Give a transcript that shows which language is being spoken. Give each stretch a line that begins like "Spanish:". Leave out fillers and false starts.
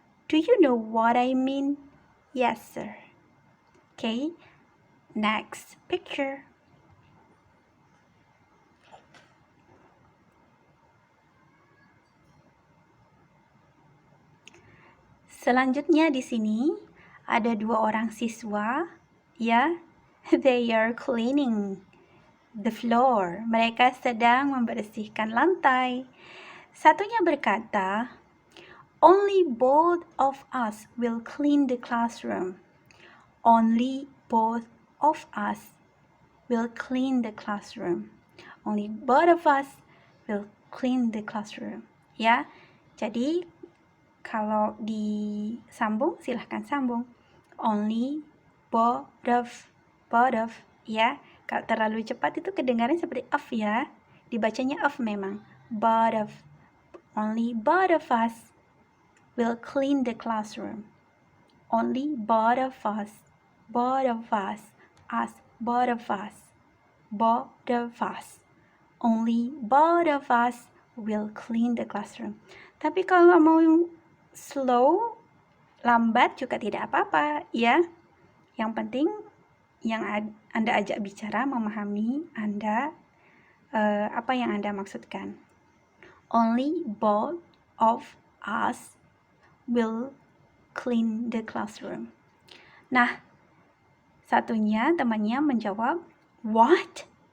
English: Do you know what I mean? Yes sir. Okay, next picture.
Indonesian: Selanjutnya di sini ada dua orang siswa, ya.
English: They are cleaning the floor.
Indonesian: Mereka sedang membersihkan lantai. Satunya berkata,
English: Only both of us will clean the classroom. Only both of us will clean the classroom. Only both of us will clean the classroom.
Indonesian: Ya, jadi kalau disambung silahkan sambung.
English: Only both of, ya.
Indonesian: Kalau terlalu cepat itu kedengaran seperti of ya. Dibacanya of memang.
English: Both of. Only both of us will clean the classroom. Only both of us. Both of us. Us. Both of us. Both of us. Only both of us will clean the classroom.
Indonesian: Tapi kalau mau slow, lambat juga tidak apa-apa ya. Yang penting yang Anda ajak bicara memahami Anda apa yang Anda maksudkan.
English: Only both of us will clean the classroom.
Indonesian: Nah, satunya temannya menjawab, what?